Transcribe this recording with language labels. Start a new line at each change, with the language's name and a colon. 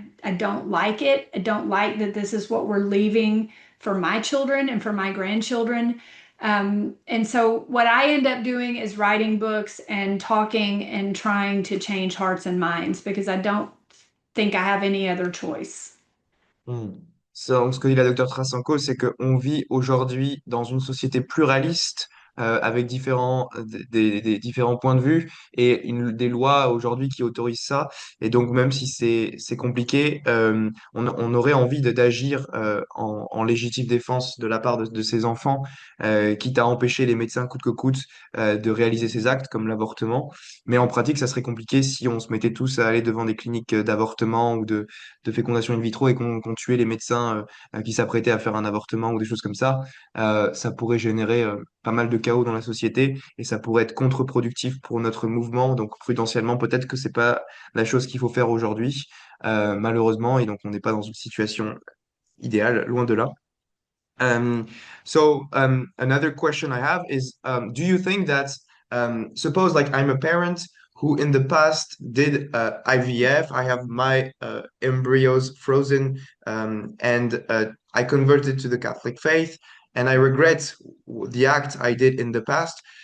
English: I don't like it. I don't like that this is what we're leaving for my children and for my grandchildren. And so what I end up doing is writing books and talking and trying to change hearts and minds because I don't think I have any other choice. Hmm.
French: Ce que dit la docteure Trasancos, c'est qu'on vit aujourd'hui dans une société pluraliste avec des différents points de vue et des lois aujourd'hui qui autorisent ça. Et donc, même si c'est compliqué, on aurait envie d'agir en légitime défense de la part de ces enfants, quitte à empêcher les médecins coûte que coûte de réaliser ces actes comme l'avortement. Mais en pratique, ça serait compliqué si on se mettait tous à aller devant des cliniques d'avortement ou de fécondation in vitro et qu'on tuait les médecins qui s'apprêtaient à faire un avortement ou des choses comme ça, ça pourrait générer pas mal de chaos dans la société et ça pourrait être contre-productif pour notre mouvement. Donc, prudentiellement, peut-être que c'est pas la chose qu'il faut faire aujourd'hui, malheureusement, et donc on n'est pas dans une situation idéale, loin de là.
English: Um, Another question I have is, do you think that, suppose like I'm a parent who in the past did IVF, I have my embryos frozen, and I converted to the Catholic faith, and I regret the act I did in the past.